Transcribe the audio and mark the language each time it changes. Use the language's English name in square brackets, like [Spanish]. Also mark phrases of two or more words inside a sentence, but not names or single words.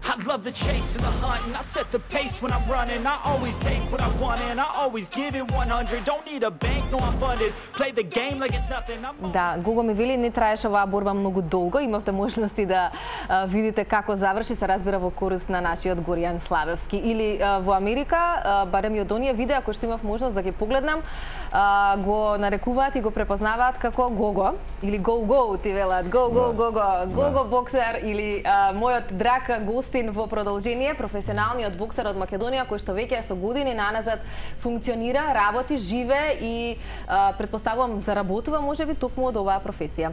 [English] love the chase and the hunt, and I set the pace when I'm running. I always take what I want and I always give it 100. Don't need a bank, no I'm funded. Play the game like it's nothing. [Macedonian] Да, Гого ми вели, не траеше оваа борба многу долго. Имавте можности да видите како заврши, се разбира во корист на нашиот Горијан Славевски. Или во Америка, барем и од оние видеа кои што имав можност да ги погледнам, го нарекуваат и го препознаваат како Гого или Го-Го, ти велат Го-Го, Гого боксер, или мојот драг гостин во продолжение, професионалниот боксер од Македонија, кој што веќе со години наназад функционира, работи, живе и претпоставувам заработува можеби токму од оваа професија.